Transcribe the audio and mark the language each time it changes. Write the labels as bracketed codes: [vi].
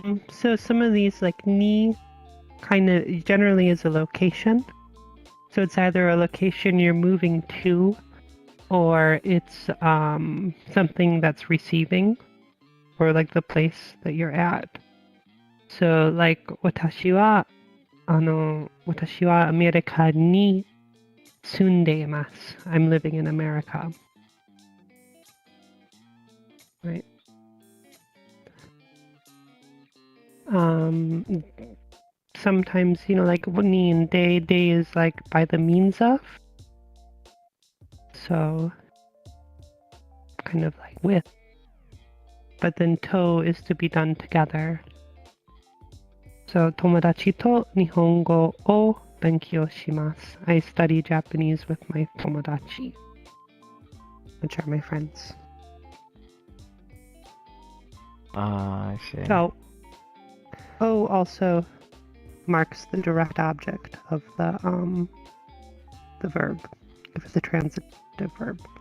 [en] So some of these, like ni, kind of generally is a location. So it's either a location you're moving to, or it's something that's receiving, or like the place that you're at. So, like, [ja] 私はアメリカに住んでいます。 [en] I'm living in America. Right. Sometimes, like, に and day is like by the means of. So, kind of like with. But then to is to be done together. So, [ja] 友達と日本語を勉強します。 [en] I study Japanese with my 友達, which are my friends. I see. So, O also marks the direct object of the verb, of the transitive verb.